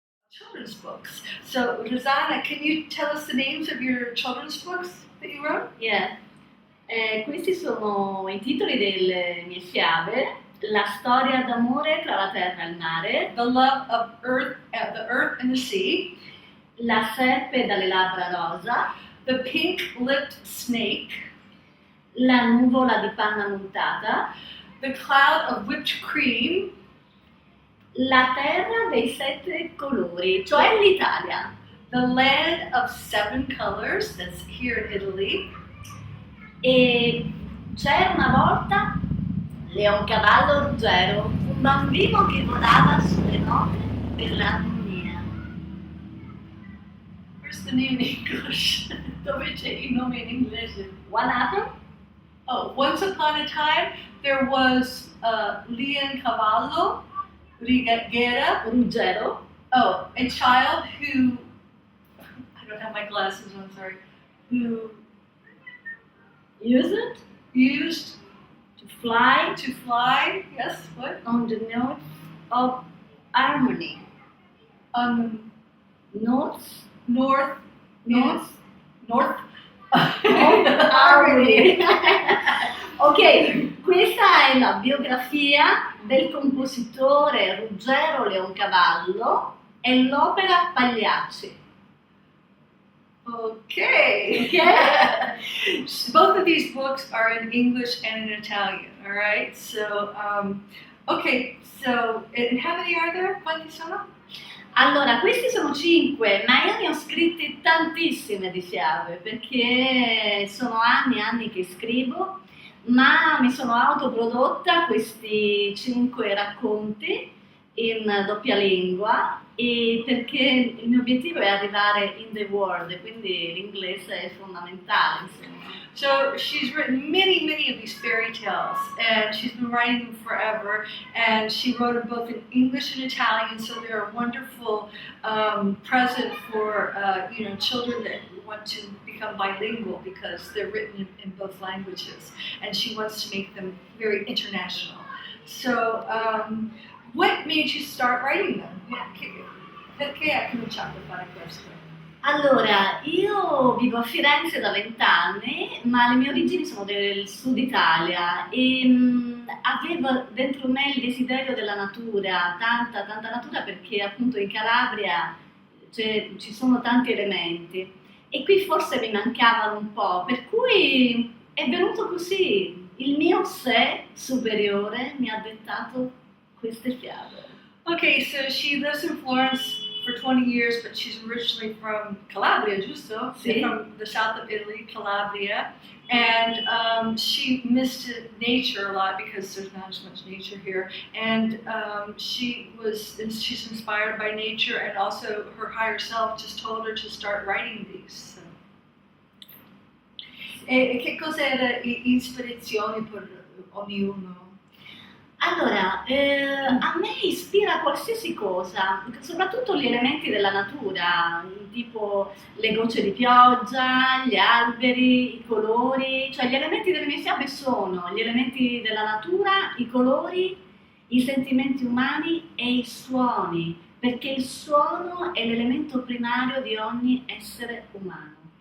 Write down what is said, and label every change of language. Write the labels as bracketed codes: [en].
[en] Children's books. So, Rosanna, can you tell us the names of your children's books that you wrote? Yeah. [it] Questi sono i titoli delle mie fiabe: La storia d'amore tra la terra e il mare, [en] The Love of Earth, the Earth and the Sea, [it] La serpe dalle labbra rosa, [en] The Pink-Lipped Snake, [it] La nuvola di panna montata, [en] The Cloud of Whipped Cream, [it] La terra dei sette colori, cioè l'Italia. [en] The Land of Seven Colors, that's here in Italy. [it] E c'era una volta Leoncavallo Ruggero, un bambino che volava sulle note per l'armonia. [en] Where's the name in English? [it] Dove c'è il nome in inglese? [en] What happened? Oh, once upon a time, there was Leoncavallo Ruggero. Oh, a child who, I don't have my glasses on, sorry, who Use it used to fly to fly, yes, what? on the notes of harmony. On Notes, the north, notes north, harmony. [it] Ok, questa è la biografia del compositore Ruggero Leoncavallo e l'opera Pagliacci. [en] Okay. Okay. Both of these books are in English and in Italian, all right? So, okay, so, and how many are there? [it] Quanti sono? Allora, questi sono 5, ma io ne ho scritte tantissime di fiabe, perché sono anni e anni che scrivo, ma mi sono autoprodotta questi 5 racconti in doppia lingua, e perché il mio obiettivo è arrivare [en] in the world, [it] quindi l'inglese è fondamentale, insomma. [en] So she's written many of these fairy tales, and she's been writing them forever. And she wrote them both in English and Italian, so they're a wonderful present for children that want to become bilingual because they're written in both languages. And she wants to make them very international. So, what made you start writing them? [it] Perché hai cominciato a fare questo? Allora, io vivo a Firenze da 20 anni, ma le mie origini sono del sud Italia e avevo dentro me il desiderio della natura, tanta natura, perché appunto in Calabria ci sono tanti elementi e qui forse mi mancavano un po', per cui è venuto così, il mio sé superiore mi ha dettato queste fiabe. [en] Okay, so she lives in Florence for 20 years, but she's originally from Calabria, [it] giusto? Sì. [en] From the south of Italy, Calabria. And she missed nature a lot because there's not as much nature here. And she's inspired by nature, and also her higher self just told her to start writing these. So. [it] E che cos'era ispirazione per ognuno? Allora, a me ispira qualsiasi cosa, soprattutto gli elementi della natura, tipo le gocce di pioggia, gli alberi, i colori, cioè gli elementi delle mie fiabe sono gli elementi della natura, i colori, i sentimenti umani e i suoni, perché il suono è l'elemento primario di ogni essere umano.